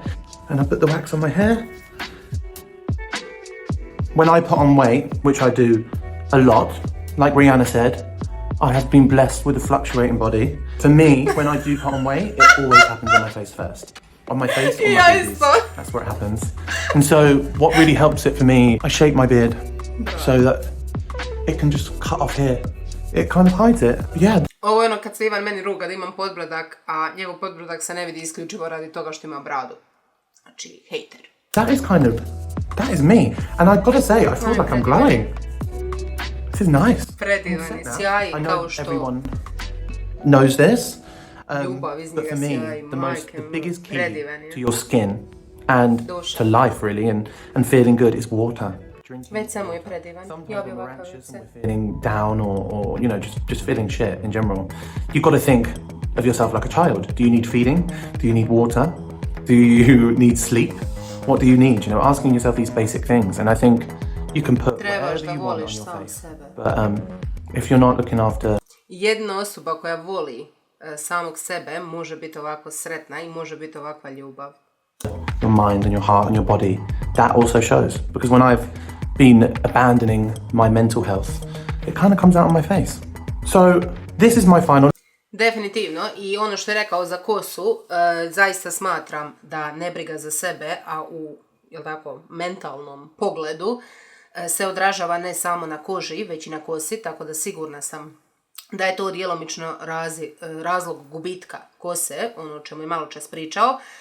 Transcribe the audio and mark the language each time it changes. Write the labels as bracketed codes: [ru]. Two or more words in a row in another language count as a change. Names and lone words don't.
[en] And I put the wax on my hair. When I put on weight, which I do a lot, like Rihanna said, I have been blessed with a fluctuating body. For me, when I do put on weight, it always happens on my face first. On my face, on my boobies. That's where it happens. And so what really helps it for me, I shave my beard so that it can just cut off here. It kind of hides it. Yeah. [hr] Ovo je ono kad se Ivan meni ruga da imam podbradak, a njegov podbradak se ne vidi isključivo radi toga što ima bradu. Znači, hater. [en] That is me. And I've got to say, I feel like I'm glowing. This is nice. [hr] Predivan je, sjaji kao što... [en] Everyone knows this. [hr] Ljubav iz [en] But [hr] njega [en] for me, [hr] sjaji, [en] the biggest key [hr] predivan je. [en] to your skin and to life really and feeling good is water. drinking. [hr] Već samo je predivan. Ja bi [en] Sometimes when we're [hr] ovakav [en] anxious and [hr] se. [en] we're feeling down or you know, just feeling shit in general, you've got to think of yourself like a child. Do you need feeding? Do you need water? Do you need sleep? What do you need? You know, asking yourself these basic things. And I think you can put [hr] Trebaš [en] whatever [hr] da [en] you want on [hr] voliš [en] your [hr] sam [en] face. [hr] sebe. [en] But if you're not looking after [hr] Jedna osoba koja voli samog sebe može biti ovako sretna i može biti ovakva ljubav. [en] your mind and your heart and your body, that also shows. Because when I've been abandoning my mental health, it kind of comes out on my face. So this is my final. [hr] Definitivno, i ono što je rekao za kosu, zaista smatram da nebriga za sebe, a u, jel tako, mentalnom pogledu, se odražava ne samo na koži, već i na kosi, tako da sigurna sam da je to djelomično razlog gubitka kose, ono o čemu je malo čas pričao.